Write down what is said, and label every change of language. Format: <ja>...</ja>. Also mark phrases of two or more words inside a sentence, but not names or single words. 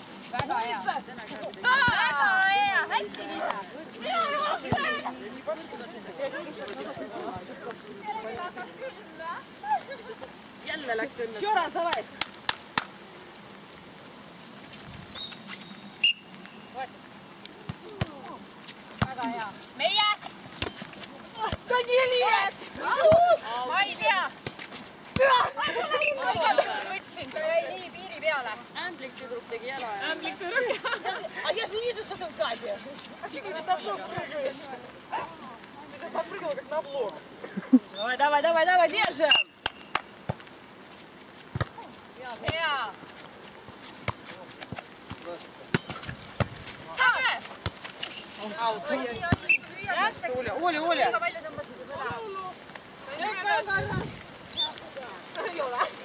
<et>Väga hea. Väga hea! Hästi visad! Jälle läks õnne.</et> <ru>Еще раз, давай.</ru> <et>Väga hea. Meie!</et> <ru>Да не лезь!</ru> <et>Ma ei tea! Ma igaks juhuks võtsin, ta jäi nii piiri peale. Ämblik tüdruk tegi jala.</et> <ru>А я же не вижу, что ты сзади. Офигеть, ты на блок прыгаешь. Ты сейчас подпрыгнула, как на блок. Давай, держим.</ru> <et>Hea! Saame!</et> <ru>Оля.</ru> <et>Liiga palju tõmbasid üle. Ei ole.</et>